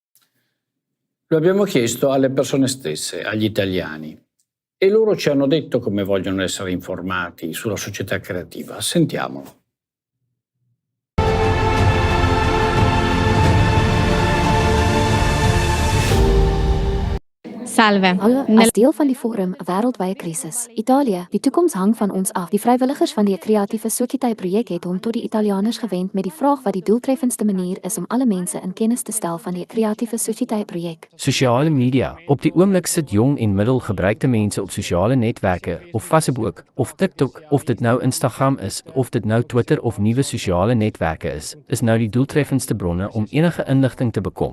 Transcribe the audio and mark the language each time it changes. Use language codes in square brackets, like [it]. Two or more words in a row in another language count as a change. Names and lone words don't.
[it] Lo abbiamo chiesto alle persone stesse, agli italiani, e loro ci hanno detto come vogliono essere informati sulla società creativa. Sentiamolo. Salve. [af] As deel van die forum wêreldwye krisis. Italië, die toekoms hang van ons af. Die vrywilligers van die kreatiewe Societeit-projek het hom tot die Italianers gewend met die vraag wat die doeltreffendste manier is om alle mense in kennis te stel van die kreatiewe Societeit-projek. Sosiale media. Op die oomblik sit jong en middelgebruikte mense op sosiale netwerke, of Facebook, of TikTok, of dit nou Instagram is, of dit nou Twitter of nuwe sosiale netwerke is nou die doeltreffendste bronne om enige inligting te bekom.